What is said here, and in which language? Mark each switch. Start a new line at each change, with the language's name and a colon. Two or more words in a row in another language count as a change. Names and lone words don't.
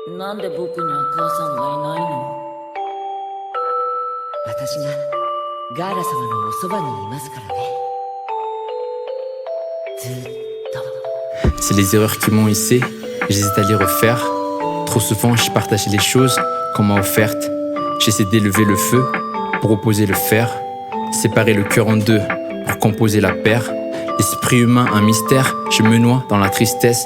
Japanese: なんで僕には母さんがいないの？私がガーラ様のおそばにいますからね。ずっと。
French: C'est les erreurs qui m'ont hissé, j'hésite à les refaire. Trop souvent j'ai partagé les choses qu'on m'a offertes. J'essaie d'élever le feu pour opposer le fer, séparer le cœur en deux pour composer la paire. L'esprit humain, un mystère, je me noie dans la tristesse.